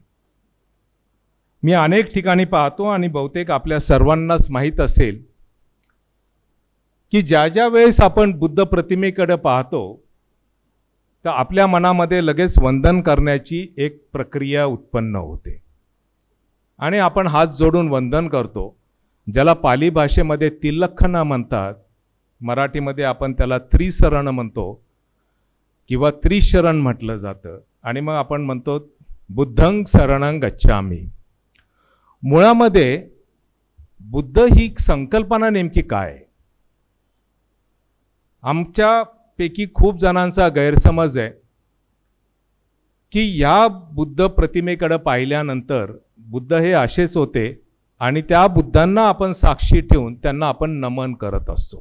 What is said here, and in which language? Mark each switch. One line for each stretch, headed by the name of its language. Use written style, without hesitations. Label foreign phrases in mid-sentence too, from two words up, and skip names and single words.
Marathi: मी अनेक ठिकाणी पाहतो आणि बहुतेक आपल्या सर्वांनाच माहीत असेल की ज्या वेळेस आपण बुद्ध प्रतिमेकडे पाहतो तर आपल्या मनामध्ये लगेच वंदन करण्याची एक प्रक्रिया उत्पन्न होते आणि आपण हात जोडून वंदन करतो, ज्याला पाली भाषेमध्ये तिलख्खना म्हणतात, मराठीमध्ये आपण त्याला त्रिशरण म्हणतो किंवा त्रिशरण म्हटलं जातं. आणि मग आपण म्हणतो
Pali: बुद्धं शरणं गच्छामि.
Marathi: मुळामध्ये बुद्ध ही संकल्पना नेमकी काय? आमच्यापैकी खूप जणांचा गैरसमज आहे की या बुद्ध प्रतिमेकडे पाहिल्यानंतर बुद्ध हे असेच होते आणि त्या बुद्धांना आपण साक्षी ठेवून त्यांना आपण नमन करत असतो.